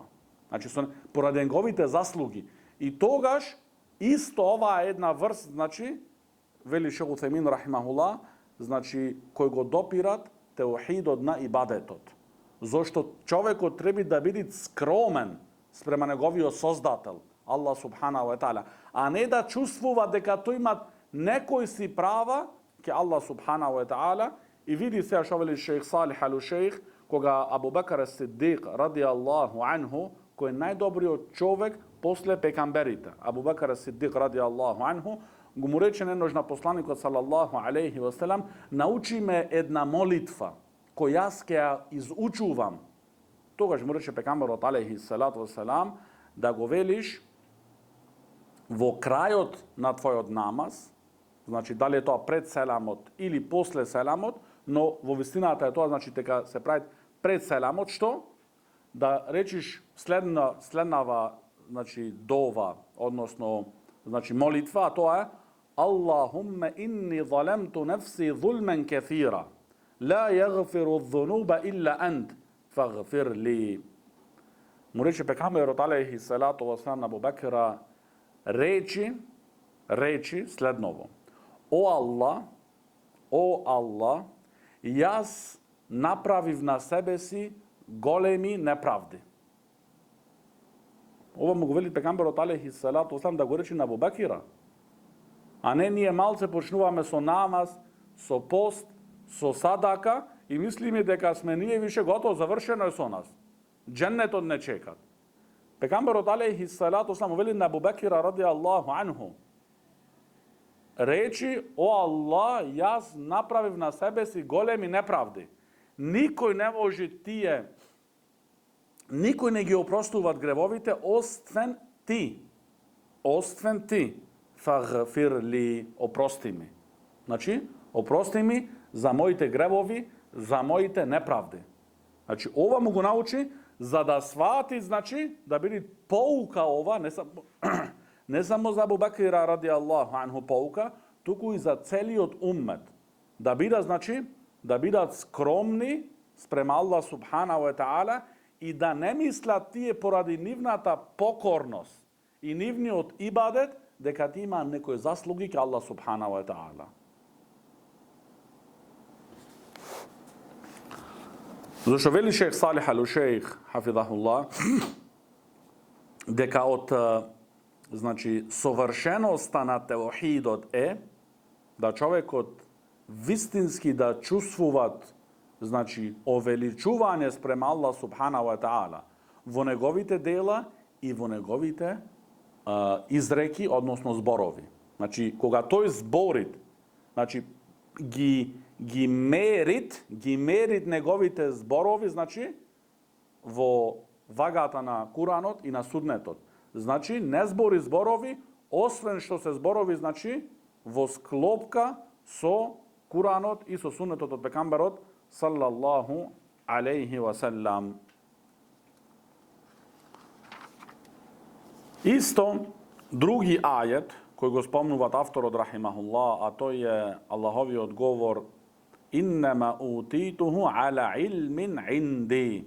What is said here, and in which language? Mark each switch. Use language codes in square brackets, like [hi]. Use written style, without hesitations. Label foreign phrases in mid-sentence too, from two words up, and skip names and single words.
[mk] Значи, поради неговите заслуги. И тогаш, исто ова е една врст, значи, вели Шейх Утхајмин рахимахуллах, значи, кој го допират теухидот на ибадетот. Зошто човекот треба да биде скромен спрема неговиот создател, [ar] الله سبحانه وتعالى, [mk] а не да чувствува дека тој има некои си права ке [ar] الله سبحانه وتعالى. [mk] И види сега што вели Шейх Салих ал-Шейх, кога Абу Бакр ас-Сиддик [ar] رضي الله عنه, [mk] кој е најдобриот човек после пекамберите. [ar] أبو بكر الصديق رضي الله عنه, [mk] го му рече еднаш на посланикот [ar] صلى الله عليه وسلم, [mk] научи ме една молитва, кој јас ќе ја изучувам. Тогаш му рече пекамберот [ar] عليه الصلاة والسلام, [mk] да го велиш во крајот на твојот намаз, значи дали е тоа пред селамот или после селамот, но во вистината е тоа, значи дека се прави пред селамот, што? Да речиш следнава, значи дова, односно, значи молитва, а тоа е [ar] اللهم إني ظلمت نفسي ظلما كثيرا لا يغفر الذنوب إلا أنت فاغفر لي. [mk] Му рече пекамберот [ar] عليه الصلاة والسلام [mk] на Абу Бекра, речи следново. О Аллах, јас направив на себе си големи неправди. Ова му го вели пекамберот [ar] عليه الصلاة والسلام [mk] да го речи на Абу Бекра. А не ние малце почнуваме со намаз, со пост, со садака и мислиме дека сме ние више готово, завршено е со нас. Дженнетот не чекат. Пекамберот [ar] عليه الصلاة والسلام [mk] вели на Абу Бекра [ar] رضي الله عنه, [mk] речи, о Аллах, јас направив на себе си големи неправди. Никој не може никој не ги опростуваат гревовите, освен ти. Освен ти. [ar] فاغفر لي, [mk] опрости ми. Значи, опрости ми за моите гревови, за моите неправди. Значи, ова му го научи, за да свати, значи, да биде поука ова, не само за Абу Бекра [ar] رضي الله عنه [mk] поука, туку и за целиот уммет. Да бидат, значи, да бидат скромни спрема [ar] الله سبحانه وتعالى [mk] и да не мислат тие поради нивната покорност и нивниот ибадет дека ти има некои заслуги ке [ar] الله سبحانه وتعالى. [mk] Зашто вели Шейх Салих ал-Шейх хафидахуллах дека од, значи, совршеноста на теухидот е да човекот вистински да чувствуваат, значи, овеличување спрема [ar] الله سبحانه وتعالى [mk] во неговите дела и во неговите изреки, односно зборови. Значи, кога тој зборит, значи, ги мерит неговите зборови, значи, во вагата на Куранот и на суднетот. Значи, не збори зборови, освен што се зборови, значи, во склопка со Куранот и со суннетот од пекамберот [ar] صلى الله عليه وسلم. [mk] Исто, други ајет, кој го спомнуваат авторот рахимахуллах, а тој е Аллаховиот говор [ar] إنما أوتيته على علم عندي.